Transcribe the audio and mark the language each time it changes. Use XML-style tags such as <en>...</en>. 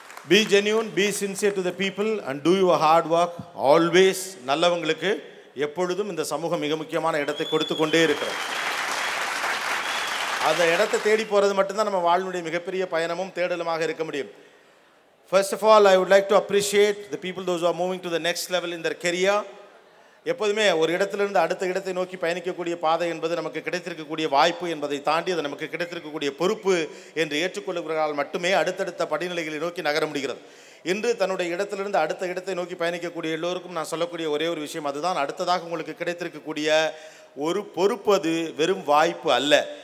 <en>Be genuine, be sincere to the people and do your hard work always.</en> <ta>நல்லவங்களுக்கு எப்பொழுதும் இந்த சமூகம் மிக முக்கியமான இடத்தை கொடுத்து கொண்டே இருக்கிறோம். அந்த இடத்தை தேடி போகிறது மட்டும்தான் நம்ம வாழ்வுடைய மிகப்பெரிய பயணமும் தேடலுமாக இருக்க முடியும்.</ta> <en>First of all, I would like to appreciate the people, those who are moving to the next level in their career.</en> <ta>எப்போதுமே ஒரு இடத்திலிருந்து அடுத்த இடத்தை நோக்கி பயணிக்கக்கூடிய பாதை என்பது நமக்கு கிடைத்திருக்கக்கூடிய வாய்ப்பு என்பதை தாண்டி அது நமக்கு கிடைத்திருக்கக்கூடிய பொறுப்பு என்று ஏற்றுக்கொள்ளுகிறால் மட்டுமே அடுத்தடுத்த படிநிலைகளை நோக்கி நகர முடிகிறது. இன்று தன்னுடைய இடத்திலிருந்து அடுத்த இடத்தை நோக்கி பயணிக்கக்கூடிய எல்லோருக்கும் நான் சொல்லக்கூடிய ஒரே ஒரு விஷயம் அதுதான், அடுத்ததாக உங்களுக்கு கிடைத்திருக்கக்கூடிய ஒரு பொறுப்பு அது வெறும் வாய்ப்பு அல்ல.</ta>